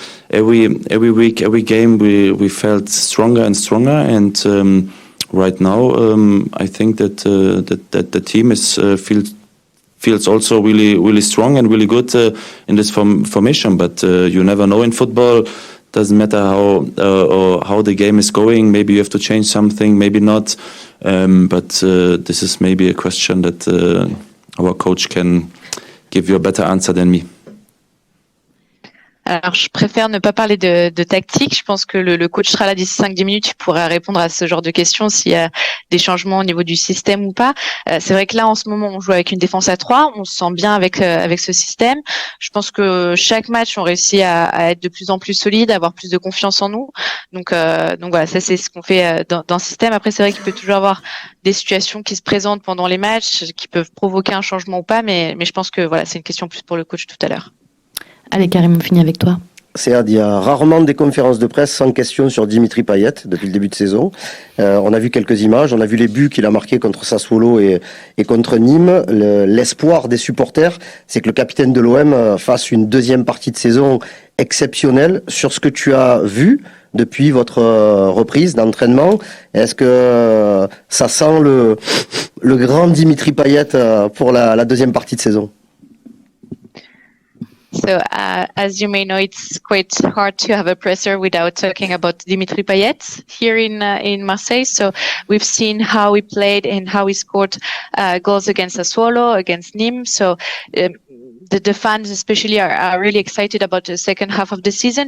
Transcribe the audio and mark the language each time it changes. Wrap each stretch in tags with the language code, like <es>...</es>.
<en>Every week, every game, we felt stronger and stronger, and right now, I think that the team feels also really strong and really good in this formation. But you never know in football. Doesn't matter how the game is going. Maybe you have to change something, maybe not. But this is maybe a question that our coach can give you a better answer than me.</en> <fr>Alors, je préfère ne pas parler de tactique. Je pense que le coach sera là d'ici 5-10 minutes. Il pourra répondre à ce genre de questions s'il y a des changements au niveau du système ou pas. C'est vrai que là, en ce moment, on joue avec une défense à 3. On se sent bien avec ce système. Je pense que chaque match, on réussit à être de plus en plus solide, à avoir plus de confiance en nous. Donc voilà, ça c'est ce qu'on fait dans ce système. Après, c'est vrai qu'il peut toujours avoir des situations qui se présentent pendant les matchs, qui peuvent provoquer un changement ou pas. Mais je pense que voilà, c'est une question plus pour le coach tout à l'heure. Allez, Karim, on finit avec toi. Il y a rarement des conférences de presse sans question sur Dimitri Payet depuis le début de saison. On a vu quelques images, on a vu les buts qu'il a marqués contre Sassuolo et contre Nîmes. L'espoir des supporters, c'est que le capitaine de l'OM fasse une deuxième partie de saison exceptionnelle. Sur ce que tu as vu depuis votre reprise d'entraînement, est-ce que ça sent le grand Dimitri Payet pour la deuxième partie de saison?</fr> <en>So, as you may know, it's quite hard to have a presser without talking about Dimitri Payet here in Marseille. So, we've seen how he played and how he scored goals against Sassuolo, against Nîmes. So, the fans especially are really excited about the second half of the season.</en>